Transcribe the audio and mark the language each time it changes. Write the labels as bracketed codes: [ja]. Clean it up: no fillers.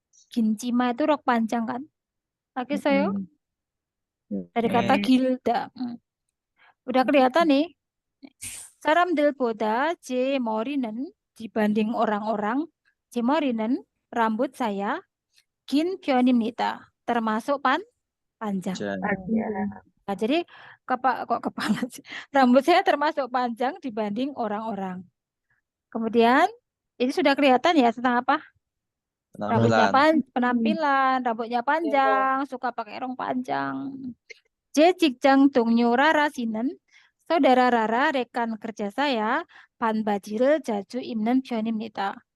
[id] Gincima itu rok panjang kan? Pakai saya dari kata gilda. Udah kelihatan nih. [ko] 사람들보다 제 머리는 [id] dibanding orang-orang, [ko] 제 머리는 [id] rambut saya [ko] 긴 편입니다. [id] Termasuk panjang. Nah, jadi kok kepala sih? Rambut saya termasuk panjang dibanding orang-orang. Kemudian ini sudah kelihatan ya tentang apa? Rambutnya penampilan, rambutnya panjang, suka pakai rok panjang. [ko] 제 직장 동료 라라 씨는 [id] saudara Rara, rekan kerja saya, [ko] 반바지를 자주 입는 편입니다.